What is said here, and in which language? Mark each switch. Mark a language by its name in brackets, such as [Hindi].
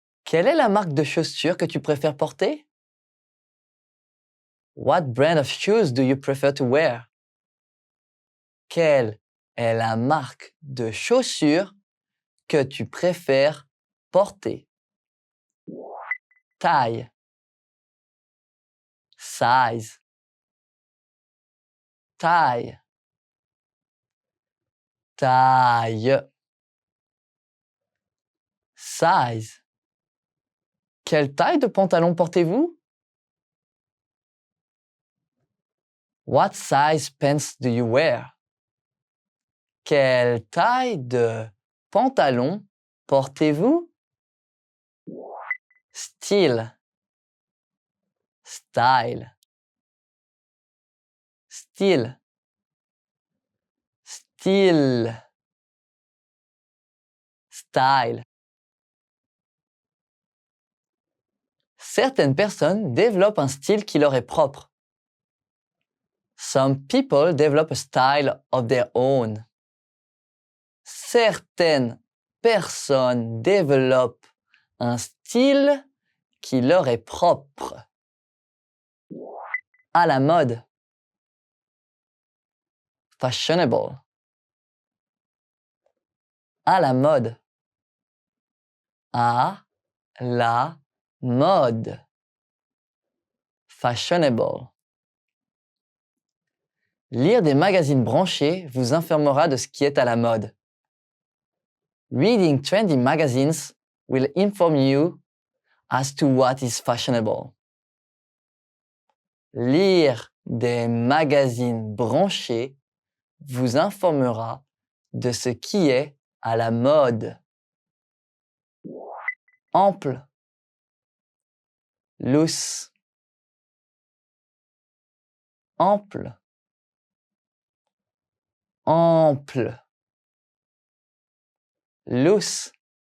[French] Quelle est la marque de chaussures que tu préfères porter? [English] What brand of shoes do you prefer to wear? [French] Quelle est la marque de chaussures que tu préfères porter? Taille, [English] size, [French] taille, taille, size. Quelle taille de pantalon portez-vous? [English] What size pants do you wear? [French] Quelle taille de pantalon portez-vous? Style, style, style, style, style. Certaines personnes développent un style qui leur est propre. [English] Some people develop a style of their own. [French] Certaines personnes développent un style qui leur est propre. À la mode. [English] Fashionable. [French] À la mode. À la mode. [English] Fashionable. [French] Lire des magazines branchés vous informera de ce qui est à la mode. [English] Reading trendy magazines will inform you as to what is fashionable. [French] Lire des magazines branchés vous informera de ce qui est à la mode. Ample, [English] loose, [French] ample, ample, loose.